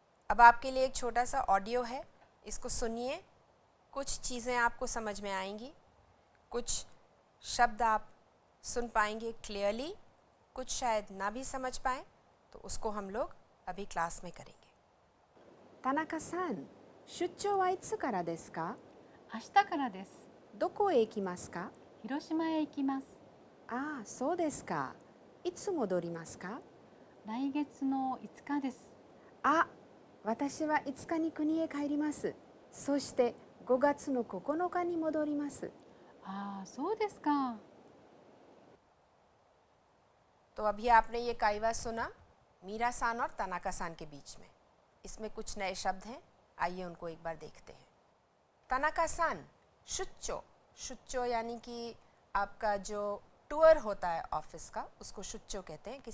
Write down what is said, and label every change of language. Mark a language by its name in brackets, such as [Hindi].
[Hindi] अब आपके लिए एक छोटा सा ऑडियो है, इसको सुनिए। कुछ चीज़ें आपको समझ में आएंगी, कुछ शब्द आप सुन पाएंगे क्लियरली, कुछ शायद ना भी समझ पाएँ, तो उसको हम लोग अभी क्लास में करेंगे। [Japanese] तानाका-सान, 出張はいつからですか？明日からです。どこへ行きますか？広島へ行きます。ああ、そうですか。いつ戻りますか？来月の5日です。あ、私は5日に国へ帰ります。そして5月の9日に戻ります。ああ、そうですか。 [Hindi] तो अभी आपने ये काइवा सुना मीरा सान और तनाका सान के बीच में। इसमें कुछ नए शब्द हैं, आइए उनको एक बार देखते हैं। तनाका सान, शुच्चो, शुच्चो यानी कि आपका जो टूर होता है ऑफिस का, उसको शुच्चो कहते हैं।